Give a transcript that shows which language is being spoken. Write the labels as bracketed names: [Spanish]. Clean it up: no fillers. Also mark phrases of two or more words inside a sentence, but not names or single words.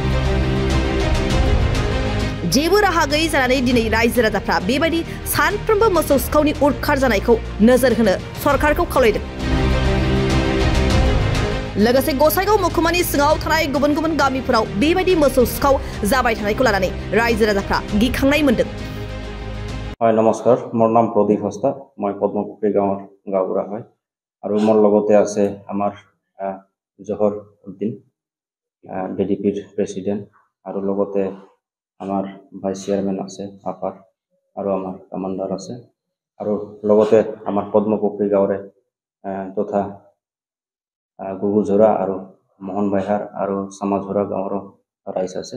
[Bodo] जेबो राहा गैयै जानानै दिनै रायजो राजाफ्रा बेबायदि सानफ्रोमबो मोसौ सिखावनि उदखार जानायखौ नोजोर होनो सरकारखौ खावलायदों। लोगोसे गसाइगाव महकुमानि सिङाव थानाय गुबुन गुबुन गामिफोराव बेबायदि मोसौ सिखाव जाबाय थानायखौ लानानै रायजो राजाफ्रा गिखांनाय मोन्दों। [Assamese] হয় নমস্কাৰ, মোৰ নাম প্ৰদীপ হস্তা, মই পদ্মপুখুৰী গাঁৱৰ গাঁওবুঢ়া হয় আৰু মোৰ লগতে আছে আমাৰ জহৰ উদ্দিন [English] BDP president [Assamese] আৰু লগতে আমাৰ [English] vice chairman [Assamese] আছে আপাৰ আৰু আমাৰ কমাণ্ডাৰ আছে আৰু লগতে আমাৰ পদ্মপুখুৰী গাঁৱৰে তথা গুগুঝৰা আৰু মোহন বাইহাৰ আৰু চামাঝৰা গাঁৱৰ ৰাইজ আছে।